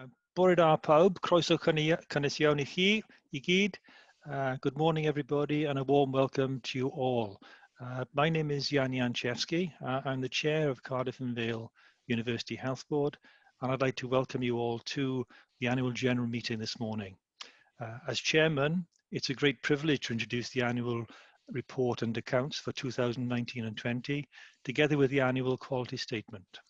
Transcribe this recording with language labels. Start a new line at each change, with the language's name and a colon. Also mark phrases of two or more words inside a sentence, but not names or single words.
Welsh: Bore da pawb, croeso cynnes iawn I chi, I gyd.
English: Good morning everybody and a warm welcome to you all. My name is Jan Janczewski. I'm the chair of Cardiff and Vale University Health Board, and I'd like to welcome you all to the annual general meeting this morning. As chairman, it's a great privilege to introduce the annual report and accounts for 2019 and 20, together with the annual quality statement.